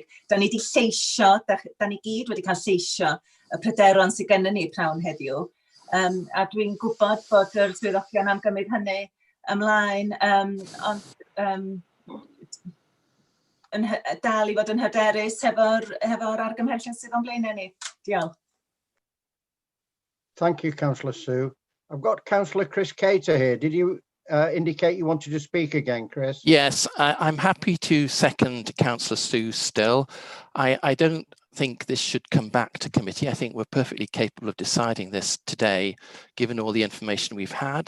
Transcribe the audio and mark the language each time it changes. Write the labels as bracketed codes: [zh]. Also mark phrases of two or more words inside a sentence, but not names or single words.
[cy] Da ni wedi lleisio, da ni gyd wedi cael lleisio y pryderon sydd gennym ni prawn heddiw. A dwi'n gwybod bod yr swyddogion am gymryd hynny ymlaen, ond dal I fod yn hyderus hefo'r argymhellion sydd o'n blaenau ni. Diolch. [en] Thank you, Councillor Sue. I've got Councillor Chris Cater here. Did you indicate you wanted to speak again, Chris? Yes, I'm happy to second Councillor Sue still. I don't think this should come back to committee. I think we're perfectly capable of deciding this today, given all the information we've had.